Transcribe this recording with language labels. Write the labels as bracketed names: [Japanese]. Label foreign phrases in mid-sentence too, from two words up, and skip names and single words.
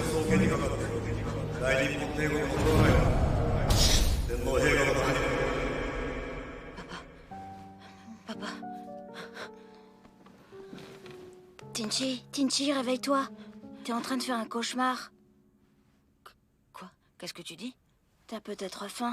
[Japanese] けにかかって大日本帝国のドライ天皇陛下のために [French] Papa. Tinchi, réveille-toi. T'es en train de faire un cauchemar. Quoi? Qu'est-ce que tu dis? T'as peut-être faim.